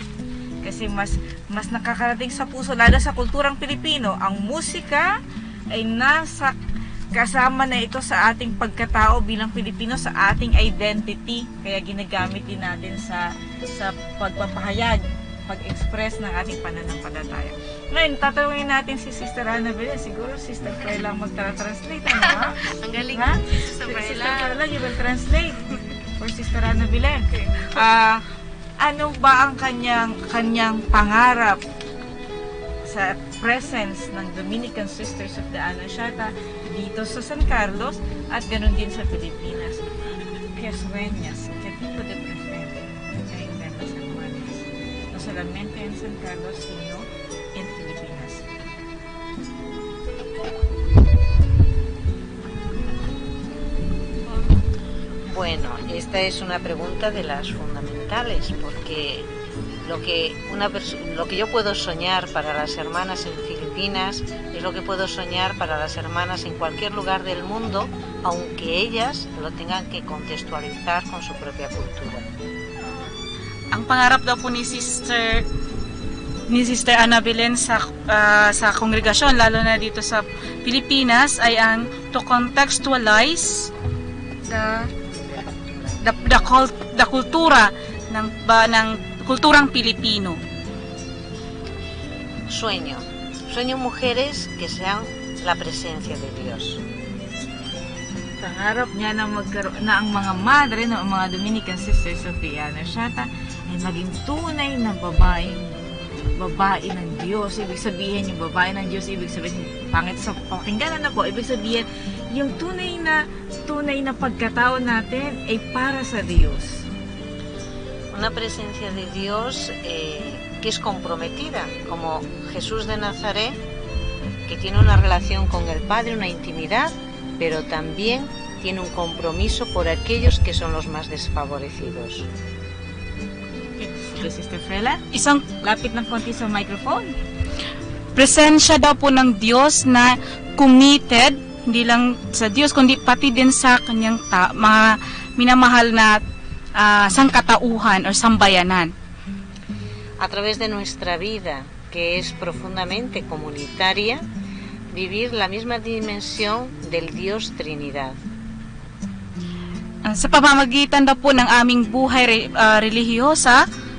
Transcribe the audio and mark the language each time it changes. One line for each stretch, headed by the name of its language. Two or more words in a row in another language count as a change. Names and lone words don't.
Filipino: Kasi mas nakakarating sa puso, lalo sa kulturang Pilipino, ang musika ay nasa kasama na ito sa ating pagkatao bilang Pilipino, sa ating identity. Kaya ginagamit din natin sa pagpapahayag, pag-express ng ating pananampalataya. Ngayon, tatanungin natin si Sister Annabel. Siguro Sister Prela mag-translate. Ano? Ang galing. Ha?
English: Sister Prela, you will translate for Sister Annabel. Okay.
Filipino: Ano ba ang kanyang pangarap sa presence ng Dominican Sisters of the Annunciata dito sa San Carlos at ganun din sa Pilipinas?
Spanish: Que sueñas, que tipo de presente hay en San Juanes, no solamente en San Carlos sino en Pilipinas? Bueno, esta es una pregunta de las fundamentales, porque lo que yo puedo soñar para las hermanas en Filipinas es lo que puedo soñar para las hermanas en cualquier lugar del mundo, aunque ellas lo tengan que contextualizar con su propia cultura.
Filipino: Ang pangarap daw po ni Sister Annabel sa kongregasyon, lalo na dito sa Pilipinas, ay ang
English: to contextualize the
Filipino: kultura ng kulturang Pilipino.
Spanish: Sueño mujeres que sean la presencia de Dios.
Filipino: Pangarap niya na ang mga madre ng mga Dominican Sisters of the Annunciata ay maging tunay na babae ng Diyos. Ibig sabihin, yung babae ng Diyos, ibig sabihin, pangit sa pakinggan na po, ibig sabihin, yung tunay na pagkatao natin ay para sa Diyos.
Spanish: Una presencia de Dios que es comprometida, como Jesús de Nazaret, que tiene una relación con el Padre, una intimidad, pero también tiene un compromiso por aquellos que son los más desfavorecidos.
Filipino: Sister Frela, isang lapit ng konti sa microphone. Presensya daw po ng Diyos na committed, hindi lang sa Diyos, kundi pati din sa kanyang mga minamahal na sangkatauhan o sambayanan.
Spanish: A través de nuestra vida, que es profundamente comunitaria, vivir la misma dimensión del Dios Trinidad.
Filipino: Sa pamamagitan daw po ng aming buhay relihiyosa,